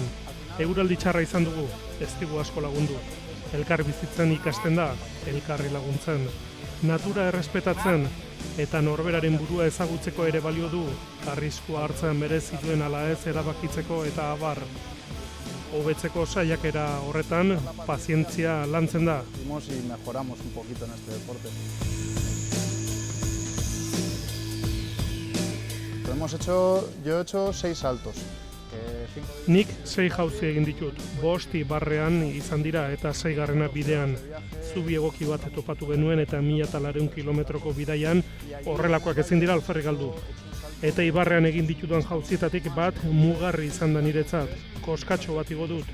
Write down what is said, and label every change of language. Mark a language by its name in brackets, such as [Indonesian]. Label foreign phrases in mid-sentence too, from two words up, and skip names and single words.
[Basque] Eguraldi txarra izan dugu, ez digu asko lagundu. Elkar bizitzen ikasten da, elkarri laguntzen. Natura errespetatzen eta norberaren burua ezagutzeko ere balio du, arriskua hartzen merezi duen ala ez erabakitzeko eta abar. Hobetzeko saiakera horretan, pazientzia lantzen da. [Spanish] Y mejoramos un poquito en este deporte. Yo he hecho 6 saltos. [Basque] Nik 6 jauzi egin ditut, 5 ibarrean izan dira eta 6. bidean. Zubi egoki bat topatu genuen eta 1400 kilometroko bidaian horrelakoak ezin dira alferrik galdu. Eta ibarrean egin ditudan jauzietatik bat mugarri izan da niretzat, koskatxo bat igo dut.